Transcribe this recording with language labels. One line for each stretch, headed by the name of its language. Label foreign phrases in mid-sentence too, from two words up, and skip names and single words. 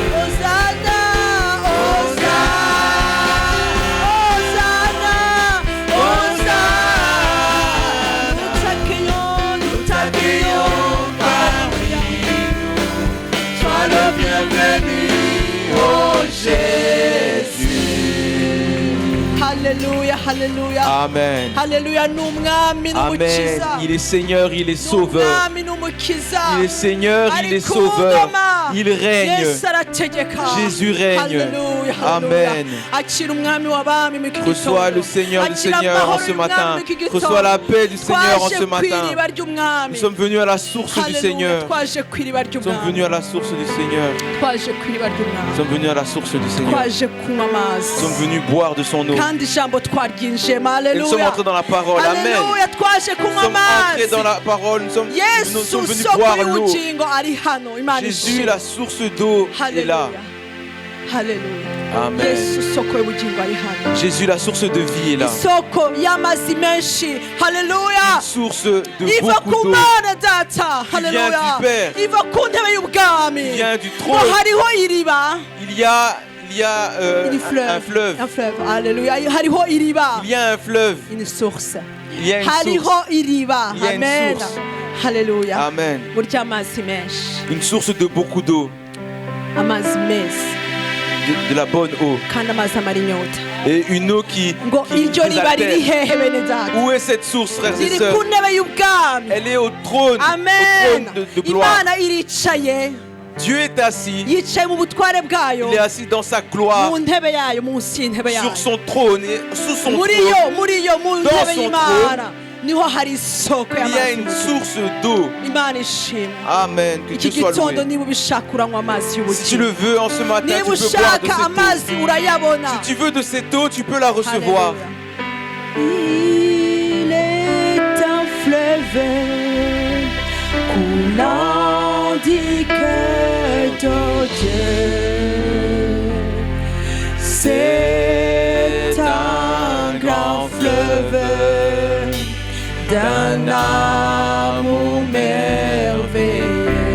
French: Hosanna, Hosanna, Hosanna, nous t'accueillons parmi nous, sois le bienvenu, oh Jésus. Alléluia, alléluia. Amen. Alléluia,
Kinyarwanda: n'umwami Amen. n'umukiza.
French: Il est Seigneur, il est Sauveur.
Kinyarwanda: N'umwami n'umukiza.
French: Il est Seigneur, il est
Kinyarwanda: Ari ku
French: Sauveur.
Kinyarwanda: ngoma.
French: Il règne.
Kinyarwanda: Yesu arategeka.
French: Jésus règne. Alléluia, Amen.
Kinyarwanda: akira umwami w'abami mu gitondo.
French: Reçois le Seigneur du
Kinyarwanda: Akira
French: Seigneur en
Kinyarwanda: amahoro
French: ce
Kinyarwanda: y'umwami
French: matin.
Kinyarwanda: mu gitondo.
French: Reçois la paix du Seigneur en ce
Kinyarwanda: Twaje
French: matin.
Kinyarwanda: kw'iriba ry'umwami.
French: Nous sommes venus à la source du Alléluia, Seigneur.
Kinyarwanda: twaje kw'iriba
French: Nous sommes venus
Kinyarwanda: ry'umwami.
French: à la source du Seigneur.
Kinyarwanda: Twaje kw'iriba
French: Nous
Kinyarwanda: ry'umwami.
French: sommes venus à la source du Seigneur.
Kinyarwanda: Twaje kunywa amazi.
French: Nous sommes venus boire de son eau.
Kinyarwanda: Kandi ijambo twaryinjiyemo.
French: Et nous sommes Alléluia. entrés dans la parole. Amen.
Kinyarwanda: Alléluia, twaje
French: Nous
Kinyarwanda: kunywa
French: sommes entrés
Kinyarwanda: amazi.
French: dans la parole. Nous sommes
Kinyarwanda: Yesu
French: venus
Kinyarwanda: soko
French: boire l'eau.
Kinyarwanda: y'ubugingo ari hano. Imana
French: Jésus,
Kinyarwanda: ishimwe.
French: la source d'eau, est là.
Kinyarwanda: Haleluya. Amen. Yesu soko y'ubugingo ari hano.
French: Jésus, la source de vie, est là.
Kinyarwanda: Isoko y'amazi menshi. Haleluya.
French: Source de
Kinyarwanda: Iva ku
French: beaucoup d'eau.
Kinyarwanda: Mana data. Haleluya.
French: du Père.
Kinyarwanda: Iva ku ntebe y'ubwami.
French: Il vient du
Kinyarwanda: Ngo
French: trône.
Kinyarwanda: hariho iriba.
French: Il y a Une fleuve. un fleuve. Un fleuve.
Kinyarwanda: Haleluya. Hariho iriba.
French: Il y a un fleuve. Une source. Il y a une
Kinyarwanda: Hariho
French: source.
Kinyarwanda: iriba.
French: Il y a une Amen. source.
Kinyarwanda: Haleluya. Amen. Burya amazi menshi.
French: Une source de beaucoup d'eau.
Kinyarwanda: Amazi meza.
French: De la bonne eau.
Kinyarwanda: Kandi amazi amara inyota.
French: Et une eau qui
Kinyarwanda: Ngo iryo riba riri
French: désaltère.
Kinyarwanda: hehe bene data.
French: Où est cette source, frères et
Kinyarwanda: Riri
French: sœurs?
Kinyarwanda: ku ntebe y'ubwami.
French: Elle est au trône. Amen. Au trône de gloire.
Kinyarwanda: Imana iricaye.
French: Dieu est assis.
Kinyarwanda: Yicaye mu butware bwayo.
French: Il est assis dans sa gloire.
Kinyarwanda: Mu ntebe yayo, munsi y'intebe yayo.
French: Sur son trône et sous son
Kinyarwanda: Muri
French: trône.
Kinyarwanda: yo, mu
French: Dans
Kinyarwanda: ntebe
French: son
Kinyarwanda: y'Imana. Niho hari isoko
French: Il y a
Kinyarwanda: y'amazi.
French: une source d'eau.
Kinyarwanda: Imana ishimwe.
French: Amen. Que
Kinyarwanda: Iki
French: Dieu soit
Kinyarwanda: gitondo
French: loué.
Kinyarwanda: niba ubishaka uranywa amazi
French: Si tu
Kinyarwanda: y'ubugingo.
French: le veux en ce matin, tu
Kinyarwanda: Niba
French: peux boire de
Kinyarwanda: ushaka
French: cette eau.
Kinyarwanda: amazi urayabona.
French: Si tu veux de cette eau, tu peux la recevoir. Il est un fleuve coulant du cœur de Dieu. C'est un grand fleuve d'un amour merveilleux.